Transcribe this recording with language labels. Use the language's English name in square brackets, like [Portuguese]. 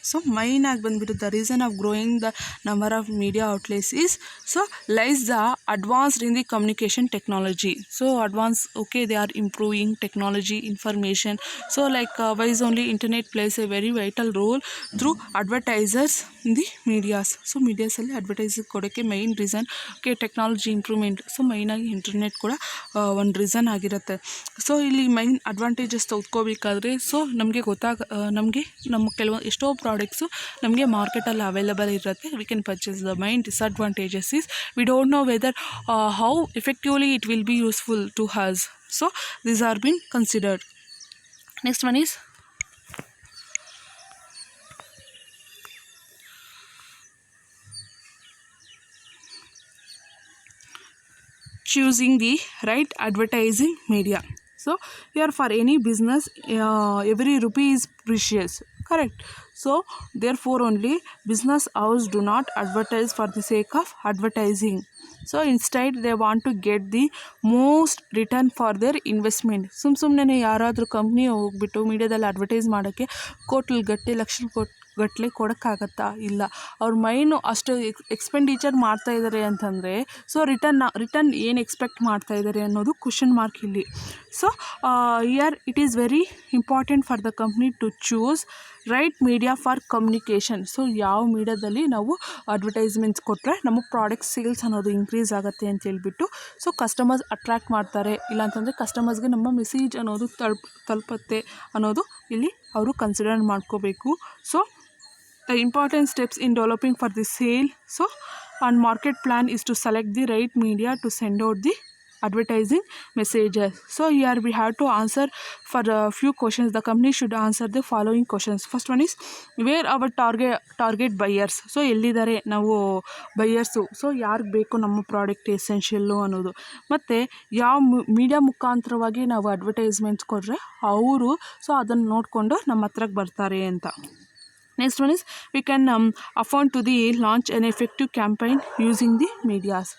[English] So main [Kannada] ಆಗಿ ಬಂದ್ಬಿಟ್ಟು [English] the reason of growing the number of media outlets is so lies the advanced in the communication technology. So advanced, they are improving technology, information. So like wise only internet plays a very vital role through advertisers in the medias. [Kannada] So medias ಅಲ್ಲಿ advertise ಕೊಡೋಕ್ಕೆ main reason technology improvement. So ಮೈನಾಗಿ internet ಕೂಡ ಒಂದು reason ಆಗಿರುತ್ತೆ. So ಇಲ್ಲಿ main advantages ತೆಗೆದುಕೋಬೇಕಾದ್ರೆ so ನಮಗೆ ನಮಗೆ ನಮ್ಮ ಎಷ್ಟೋ ಪ್ರಾಡಕ್ಟ್ಸು ನಮಗೆ ಮಾರ್ಕೆಟಲ್ಲಿ ಅವೈಲಬಲ್ ಇರುತ್ತೆ, [English] We can purchase. The main disadvantages is we don't know whether how effectively it will be useful to us. So these are been considered. Next one is choosing the right advertising media. So here for any business every rupee is precious, correct? So therefore only business house do not advertise for the sake of advertising. So instead they want to get the most return for their investment. [Kannada] ಸುಮ್ಮನೆ ಯಾರಾದರೂ company ಹೋಗ್ಬಿಟ್ಟು ಮೀಡಿಯಾದಲ್ಲಿ advertise ಮಾಡೋಕ್ಕೆ ಲಕ್ಷಗಟ್ಟಲೆ ಕೊಡೋಕ್ಕಾಗತ್ತಾ? ಇಲ್ಲ. ಅವ್ರ ಮೈನು ಅಷ್ಟು expenditure ಮಾಡ್ತಾಯಿದ್ದಾರೆ ಅಂತಂದರೆ ಸೊ ರಿಟರ್ನ್ ಏನು ಎಕ್ಸ್ಪೆಕ್ಟ್ ಮಾಡ್ತಾಯಿದ್ದಾರೆ ಅನ್ನೋದು ಕ್ವಶನ್ ಮಾರ್ಕ್ ಇಲ್ಲಿ. [English] So here it is very important for the company to choose right media for communication. [Kannada] So ಯಾವ ಮೀಡಿಯಾದಲ್ಲಿ ನಾವು ಅಡ್ವರ್ಟೈಸ್ಮೆಂಟ್ಸ್ ಕೊಟ್ಟರೆ ನಮ್ಮ ಪ್ರಾಡಕ್ಟ್ ಸೇಲ್ಸ್ ಅನ್ನೋದು ಇನ್ಕ್ರೀಸ್ ಆಗುತ್ತೆ ಅಂತ ಹೇಳ್ಬಿಟ್ಟು ಸೊ ಕಸ್ಟಮರ್ಸ್ ಅಟ್ರ್ಯಾಕ್ಟ್ ಮಾಡ್ತಾರೆ, ಇಲ್ಲಾಂತಂದರೆ ಕಸ್ಟಮರ್ಸ್ಗೆ ನಮ್ಮ ಮೆಸೇಜ್ ಅನ್ನೋದು ತಲುಪುತ್ತೆ ಅನ್ನೋದು ಇಲ್ಲಿ ಅವರು ಕನ್ಸಿಡರ್ ಮಾಡ್ಕೋಬೇಕು. [English] So the important steps in developing for the sale so and market plan is to select the right media to send out the advertising messages. So here we have to answer for a few questions. The company should answer the following questions. First one is where our target buyers. [Kannada] So ಎಲ್ಲಿದ್ದಾರೆ ನಾವು buyers, so ಯಾರಿಗೆ ಬೇಕು ನಮ್ಮ product essential ಅನ್ನೋದು, ಮತ್ತು ಯಾವ media ಮುಖಾಂತರವಾಗಿ ನಾವು ಅಡ್ವರ್ಟೈಸ್ಮೆಂಟ್ಸ್ ಕೊಟ್ಟರೆ ಅವರು ಸೊ ಅದನ್ನು ನೋಡಿಕೊಂಡು ನಮ್ಮ ಹತ್ರಕ್ಕೆ ಬರ್ತಾರೆ ಅಂತ. [English] Next one is we can afford to the launch an effective campaign using the medias.